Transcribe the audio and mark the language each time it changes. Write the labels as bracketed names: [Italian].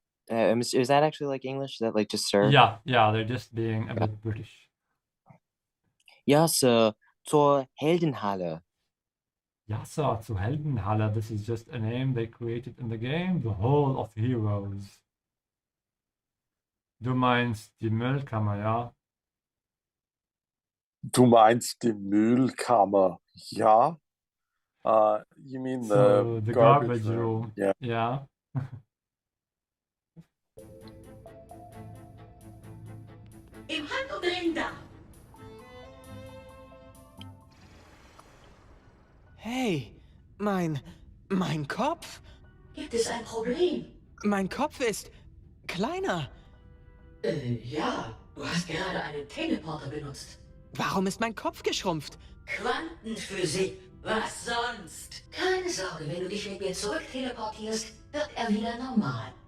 [English] Is that actually like English? Is that like just sir? Yeah, they're just being a bit British. [German] Ja, Sir. Zur Heldenhalle. Ja, sir, zu Heldenhalle. [English] This is just a name they created in the game, the Hall of Heroes. [German] Du meinst die Müllkammer, ja? Du meinst die Müllkammer, ja? [English] You mean So, the garbage room. Yeah. Yeah. [German] Im Handumdrehen da. Hey, mein Kopf? Gibt es ein Problem? Mein Kopf ist kleiner. Ja, du hast gerade einen Teleporter benutzt. Warum ist mein Kopf geschrumpft? Quantenphysik, was sonst? Keine Sorge, wenn du dich mit mir zurück teleportierst, wird er wieder normal.